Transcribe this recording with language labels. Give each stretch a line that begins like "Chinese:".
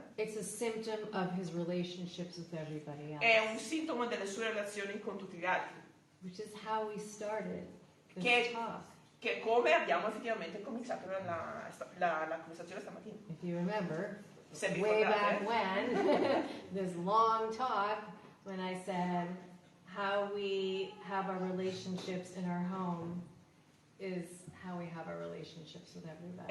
English: it's a symptom of his relationships with everybody else.
Italian: è un sintomo delle sue relazioni con tutti gli altri,
English: Which is how we started this
Italian: Che-
English: talk.
Italian: che è come abbiamo effettivamente cominciato la conversazione stamattina.
English: If you remember,
Italian: Se vi
English: way back
Italian: ricordate,
English: when, this long talk, when I said how we have our relationships in our home is how we have our relationships with everybody.